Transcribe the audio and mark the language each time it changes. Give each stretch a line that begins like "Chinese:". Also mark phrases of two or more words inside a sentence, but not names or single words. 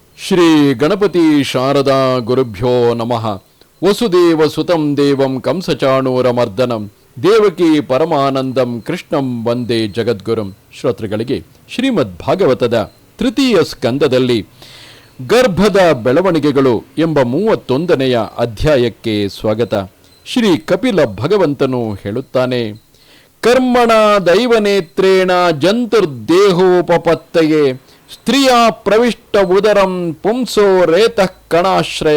Sanskrit: ಶ್ರೀ ಗಣಪತಿ ಶಾರದಾ ಗುರುಭ್ಯೋ ನಮಃ. ವಸುದೇವ ಸುತಂ ದೇವಂ ಕಂಸಚಾಣೂರಮರ್ದನಂ ದೇವಕಿ ಪರಮಾನಂದಂ ಕೃಷ್ಣಂ ವಂದೇ ಜಗದ್ಗುರುಂ.
Kannada: ಶ್ರೋತೃಗಳಿಗೆ ಶ್ರೀಮದ್ ಭಾಗವತದ ತೃತೀಯ ಸ್ಕಂದದಲ್ಲಿ ಗರ್ಭದ ಬೆಳವಣಿಗೆಗಳು ಎಂಬ 31ನೆಯ ಅಧ್ಯಾಯಕ್ಕೆ ಸ್ವಾಗತ. ಶ್ರೀ ಕಪಿಲ ಭಗವಂತನು ಹೇಳುತ್ತಾನೆ,
Sanskrit: ಕರ್ಮಣ ದೈವನೇತ್ರೇಣ ಜಂತುರ್ದೇಹೋಪಪತ್ತಯೇ ಸ್ತ್ರೀಯ ಪ್ರವಿಷ್ಟ ಉದರಂ ಪುಂಸೋ ರೇತಃ ಕಣಾಶ್ರಯ.